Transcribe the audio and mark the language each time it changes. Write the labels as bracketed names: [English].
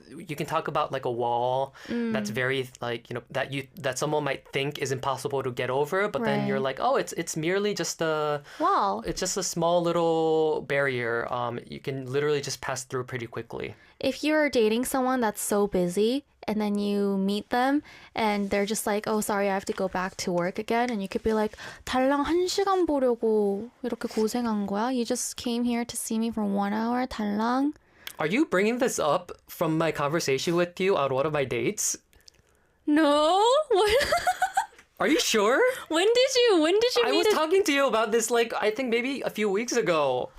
[English] you can talk about like a wall that's very like that someone might think is impossible to get over, but then you're Right. like, oh, it's merely just a Wall. it's just a small little barrier. You can literally just pass through pretty quickly. If you're dating someone that's so busy, and then you meet them and they're just like, oh, sorry, I have to go back to work again. [Korean] And you could be like, 달랑 1시간 보려고 이렇게 고생한 거야? [English] You just came here to see me for 1 hour, 달랑? Are you bringing this up from my conversation with you on one of my dates? No? What? Are you sure? When did you I meet was talking to you about this like I think maybe a few weeks ago.